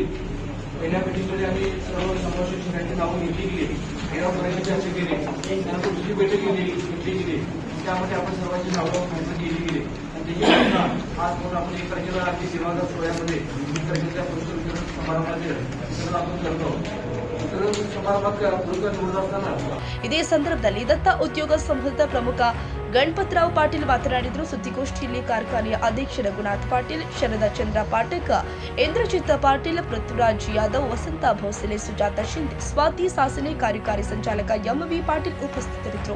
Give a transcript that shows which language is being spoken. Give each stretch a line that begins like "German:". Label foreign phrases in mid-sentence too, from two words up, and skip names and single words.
Marathi: पहिल्या बैठकीमध्ये आम्ही सर्व समाज शिक्षकांची नावं घेतली गेली, ठरावापर्यंत चर्चा केली, त्यानंतर दुसरी बैठक घेतली गेली, त्यामध्ये आपण सर्वांची नावं माहिती केली गेली आणि त्याची घटना आज म्हणून आपण 1 तारखेला अगदी सेवादार सोहळ्यामध्ये 1 तारखेच्या पुरस्कार वितरण समारंभामध्ये सर्व आपण करतो.
Kannada: ಇದೇ ಸಂದರ್ಭದಲ್ಲಿ ದತ್ತ ಉದ್ಯೋಗ ಸಮೂಹದ ಪ್ರಮುಖ ಗಣಪತರಾವ್ ಪಾಟೀಲ್ ಮಾತನಾಡಿದರು. ಸುದ್ದಿಗೋಷ್ಠಿಯಲ್ಲಿ ಕಾರ್ಖಾನೆಯ ಅಧ್ಯಕ್ಷ ರಘುನಾಥ್ ಪಾಟೀಲ್, ಶರದಾ ಚಂದ್ರ ಪಾಠಕ್, ಇಂದ್ರಜಿತ್ ಪಾಟೀಲ್, ಪೃಥ್ವಿರಾಜ್ ಯಾದವ್, ವಸಂತ ಭೋಸಲೆ, ಸುಜಾತ ಶಿಂದೆ, ಸ್ವಾತಿ ಸಾಸನೆ, ಕಾರ್ಯಕಾರಿ ಸಂಚಾಲಕ MV ಪಾಟೀಲ್ ಉಪಸ್ಥಿತರಿದ್ದರು.